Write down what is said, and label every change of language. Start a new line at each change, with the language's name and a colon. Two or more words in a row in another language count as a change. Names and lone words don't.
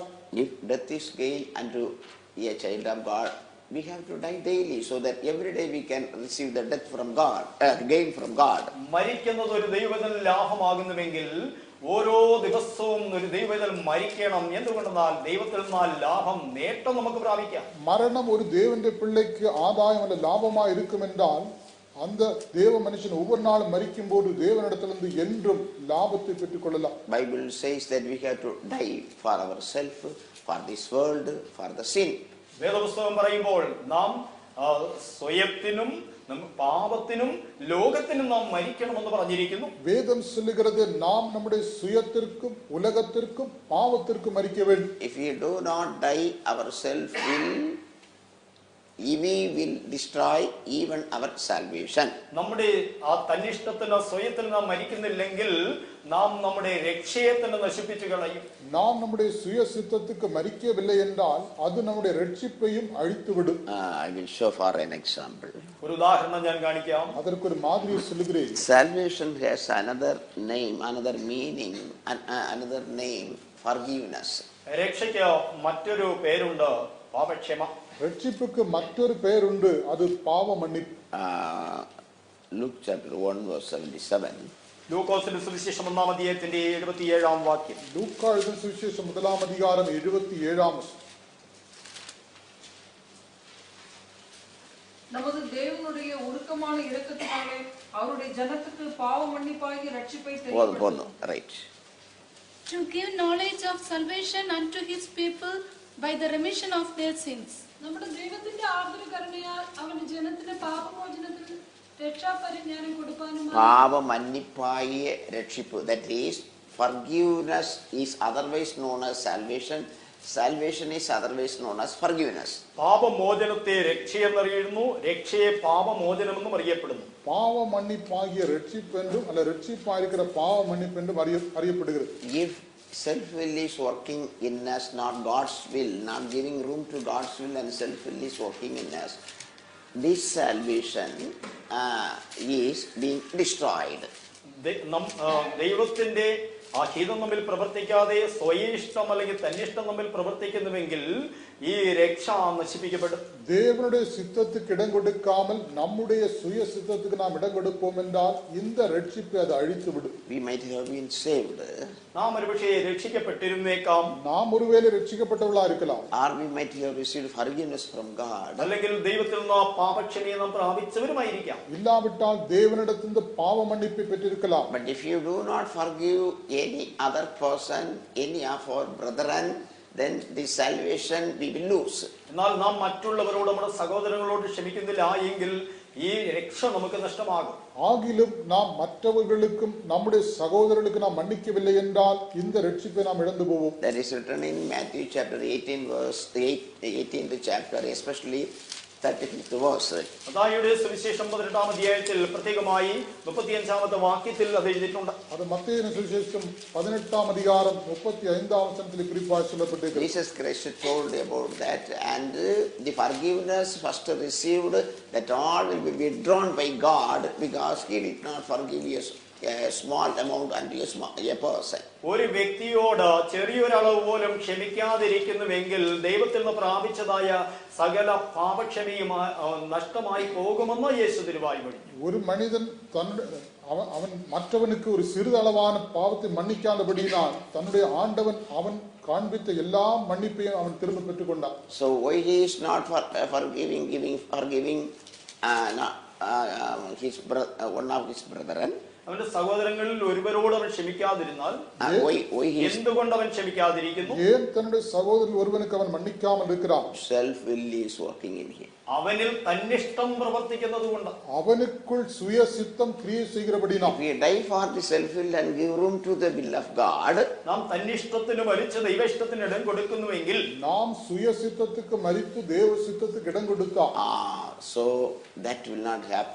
English: If death is gain unto a child of God, we have to die daily so that every day we can receive the death from God, gain from God.
Malayalam: മരിക്കുന്നത് ഒരു ദൈവത്തിന് ലാഭമാകുന്നുവെങ്കിൽ ഓരോ ദിവസവും ഒരു ദൈവത്തിൽ മരിക്കണം. എന്തുകൊണ്ടെന്നാൽ ദൈവത്തിൽ നിന്നാൽ ലാഭം, നേട്ടം നമുക്ക് പ്രാപിക്കാം.
Tamil: மரணம் ஒரு தேவனுடைய பிள்ளைக்கு ஆதாயம் அல்ல லாபமாக இருக்கும் என்றால் அந்த தேவ மனுஷன் ஒவ்வொரு நாளும் மரிக்கும் போது தேவனிடத்திலிருந்து என்றும் லாபத்தை பெற்றுக் கொள்ளலாம்.
English: Bible says that we have to die for ourselves, for this world, for the sin.
Malayalam: വേദപുസ്തകം പറയുമ്പോൾ നാം സ്വയത്തിനും പാപത്തിനും ലോകത്തിനും നാം മരിക്കണമെന്ന് പറഞ്ഞിരിക്കുന്നു.
Tamil: வேதம் சொல்லுகிறது நாம் நம்முடைய சுயத்திற்கும் உலகத்திற்கும் பாவத்திற்கும் மரிக்க வேண்டும்.
English: If we do not die our self will, we will destroy even our salvation.
Malayalam: നമ്മുടെ ആ തന്നിഷ്ടത്തിന് സ്വയത്തിൽ നാം മരിക്കുന്നില്ലെങ്കിൽ നാം നമ്മുടെ രക്ഷയെ തന്നെ നശിപ്പിച്ചു കളയും.
Tamil: நாம் நம்முடைய சுய சித்தத்துக்கு மரிக்கவில்லை என்றால் அது நம்முடைய ரட்சிப்பையும் அழித்துவிடும்.
English: I will show for an example.
Malayalam: ഒരു ഉദാഹരണം ഞാൻ കാണിക്കാം.
Tamil: அதற்கு ஒரு மாதிரியை சொல்லுகிறேன்.
English: Salvation has another name, another meaning, another name, forgiveness.
Malayalam: രക്ഷയ്ക്ക് മറ്റൊരു പേരുണ്ട്, പാപക്ഷമ.
Tamil: ரட்சிப்புக்கு மற்றொரு பெயர் உண்டு, அது பாவ மன்னிப்பு.
English: Luke chapter 1 verse 77.
Malayalam: ലൂക്കോസിന്റെ സുവിശേഷം 1-ാം അധ്യായത്തിന്റെ 77-ാം വാക്യം.
Tamil: லூக்கா எழுதின சுவிசேஷம் 1-ாம் அதிகாரம் 77-ாம் வசனம். நமது தேவனுடைய உருக்கமான இரக்கத்தினாலே அவருடைய ஜனத்துக்கு பாவ மன்னிப்பாகி ரட்சிப்பை தெரியப்படுத்தினார்.
English: Right. To give knowledge of salvation unto his people by the remission of their sins.
Malayalam: നമ്മുടെ ദൈവത്തിന്റെ ആർദ്രകരുണയാൽ അവന്റെ ജനത്തിന് പാപമോചനത്തിൽ രക്ഷാപരിജ്ഞാനം കൊടുക്കാനും
Tamil: பாவமன்னிப்பாய ரட்சிப்பு,
English: that is forgiveness is otherwise known as salvation. Salvation is otherwise known as forgiveness.
Malayalam: പാപമോചനത്തെ രക്ഷയെന്നറിയുന്നു, രക്ഷയെ പാപമോചനമെന്നും അറിയപ്പെടുന്നു.
Tamil: பாவ மன்னிப்பாகிய ரட்சிப்பு என்றும் அல்ல ரட்சிப்பாக இருக்கிற பாவ மன்னிப்பு என்றும் அறியப்படுகிறது.
English: If self-will is working in us, not God's will, not giving room to God's will, and self-will is working in us, this salvation is being destroyed.
Malayalam: ദൈവത്തിന്റെ ആ ഹിതം നമ്മിൽ പ്രവർത്തിക്കാതെ സ്വയിഷ്ടം അല്ലെങ്കിൽ തന്നിഷ്ടം നമ്മിൽ പ്രവർത്തിക്കുന്നുവെങ്കിൽ ഈ രക്ഷ നശിപ്പിക്കപ്പെടും.
Tamil: தேவனுடைய சித்தத்துக்கு இடம் கொடுக்காமல் நம்முடைய சுய சித்தத்துக்கு நாம் இடம் கொடுப்போம் என்றால் இந்த ரட்சிப்பை அது அழித்து விடும்.
English: We might have been saved.
Malayalam: നാം ഒരുപക്ഷേ രക്ഷിക്കപ്പെട്ടിരുന്നേക്കാം.
Tamil: நாம் ஒருவேளை ரட்சிக்கப்பட்டவர்களா இருக்கலாம்.
English: Or we might have received forgiveness from God.
Malayalam: അല്ലെങ്കിൽ ദൈവത്തിൽ നിന്ന് പാപക്ഷമയെ നാം പ്രാപിച്ചവരുമായിരിക്കാം.
Tamil: இல்லாவிட்டால் தேவனிடத்திலிருந்து பாவ மன்னிப்பை பெற்றிருக்கலாம்.
English: But if you do not forgive any other person, any of our brethren, then the salvation we will lose.
Malayalam: എന്നാൽ നാം മറ്റുള്ളവരോട് നമ്മുടെ സഹോദരങ്ങളോട് ക്ഷമിക്കുന്നില്ല എങ്കിൽ ഈ രക്ഷ നമുക്ക് നഷ്ടമാകും.
Tamil: ஆகிலும் நாம் மற்றவர்களுக்கும் நம்முடைய சகோதரர்களுக்கு நாம் மன்னிக்கவில்லை என்றால் இந்த ரட்சிப்பை நாம் இழந்து போவோம்.
English: That is written in Matthew chapter 18 verse 18th chapter, especially 35th verse.
Malayalam: മത്തായിയുടെ സുവിശേഷം 18-ാം അധ്യായത്തിൽ പ്രത്യേകമായി 35-ാമത്തെ വാക്യത്തിൽ അത് എഴുതിയിട്ടുണ്ട്.
Tamil: அது மத்தேயுவின் சுவிசேஷம் 18-ாம் அதிகாரம் 35-ாம் வசனத்தில் குறிப்பாக சொல்லப்பட்டிருக்கிறது.
English: Jesus Christ told about that, and the forgiveness first received, that all will be withdrawn by God, because he did not forgive a small amount unto a person.
Malayalam: ഒരു വ്യക്തിയോട് ചെറിയൊരളവ് പോലും ക്ഷമിക്കാതിരിക്കുന്നുവെങ്കിൽ ദൈവത്തിൽ നിന്ന് പ്രാപിച്ചതായ സകല പാപക്ഷമയും നഷ്ടമായി പോകുമെന്ന് യേശു തിരുവായി പറഞ്ഞു.
Tamil: ஒரு மனிதன் அவன் மற்றவனுக்கு ஒரு சிறிதளவான பாவத்தை மன்னிக்காதபடியினால் தன்னுடைய ஆண்டவன் அவன் காண்பித்த எல்லா மன்னிப்பையும் அவன் திரும்ப பெற்றுக் கொண்டான்.
English: So why he is not forgiving one of his brethren?
Malayalam: അവന്റെ സഹോദരങ്ങളിൽ ഒരുവരോട് അവൻ ക്ഷമിക്കാതിരുന്നാൽ എന്തുകൊണ്ട് അവൻ ക്ഷമിക്കാതിരിക്കുന്നു?
Tamil: ஏன் தன்னுடைய சகோதரன் ஒருவனுக்கு அவன் மன்னிக்காமல் இருக்கிறான்?
English: Self will is working in him.
Malayalam: അവനിൽ തന്നിഷ്ടം പ്രവർത്തിക്കുന്നത് കൊണ്ട്,
Tamil: அவனுக்குள் சுய சித்தம் கிரியை செய்கிறபடினால்.
English: If we die for the self will and give room to the will of God,
Malayalam: നാം തന്നിഷ്ടത്തിന് മരിച്ച് ദൈവഇഷ്ടത്തിന് ഇടം കൊടുക്കുന്നുവെങ്കിൽ,
Tamil: நாம் சுய சித்தத்துக்கு மரித்து தேவ சித்தத்துக்கு இடம் கொடுத்தால்,
English: so that will not happen.